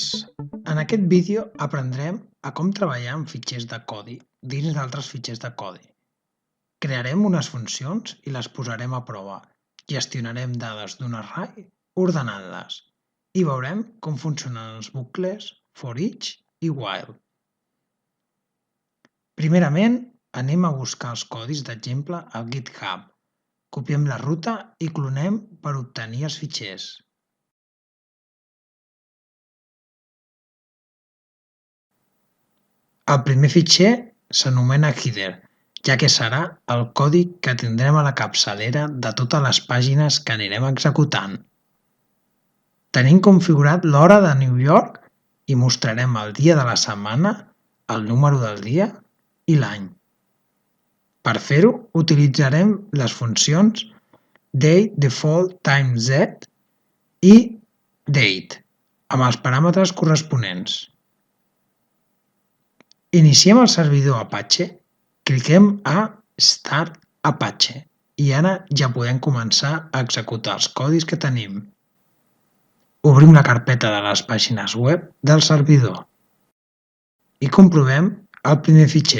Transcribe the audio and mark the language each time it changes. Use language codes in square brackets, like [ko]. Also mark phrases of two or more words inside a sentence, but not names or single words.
[ca] En aquest vídeo aprendrem a com treballar amb fitxers de codi dins d'altres fitxers de codi. Crearem unes funcions i les posarem a prova. Gestionarem dades d'un array ordenant-les i veurem com funcionen els bucles for each i while. Primerament, anem a buscar els codis d'exemple al GitHub. Copiem la ruta i clonem per obtenir els fitxers. El primer fitxer s'anomena header, ja que serà el codi que tindrem a la capçalera de totes les pàgines que anirem executant. Tenim configurat l'hora de New York i mostrarem el dia de la setmana, el número del dia i l'any. Per fer-ho, utilitzarem les funcions date_default_time_z i date, amb els paràmetres corresponents. Iniciem el servidor Apache, cliquem a Start Apache i ara ja podem començar a executar els codis que tenim. Obrim la carpeta de les pàgines web del servidor i comprovem el primer fitxer.